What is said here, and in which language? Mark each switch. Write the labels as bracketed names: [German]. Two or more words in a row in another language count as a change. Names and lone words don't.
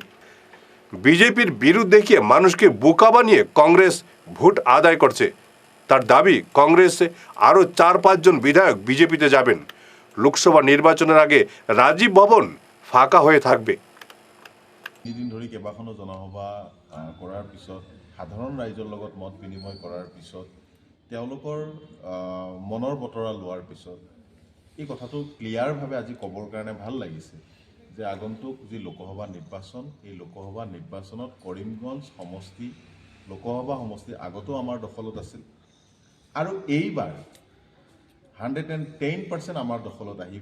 [Bangla] বিজেপির বিরুদ্ধে দেখিয়ে মানুষকে বোকা বানিয়ে কংগ্রেস ভোট আদায় করছে। তার দাবি, কংগ্রেসে আরও 4-5 জন বিধায়ক বিজেপিতে যাবেন। লোকসভা নির্বাচনের আগে রাজীব ভবন ফাঁকা হয়ে থাকবে। [Assamese] দিন ধৰি কেইবাখনো জনসভা কৰাৰ পিছত, সাধাৰণ ৰাইজৰ লগত মত বিনিময় কৰাৰ পিছত, তেওঁলোকৰ মনৰ বতৰা লোৱাৰ পিছত এই কথাটো ক্লিয়াৰভাৱে আজি ক'বৰ কাৰণে ভাল লাগিছে যে আগন্তুক যি লোকসভা নিৰ্বাচন, এই লোকসভা নিৰ্বাচনত কৰিমগঞ্জ সমষ্টি লোকসভা সমষ্টি আগতেও আমাৰ দখলত আছিল আৰু এইবাৰ 110% আমাৰ দখলত আহিব।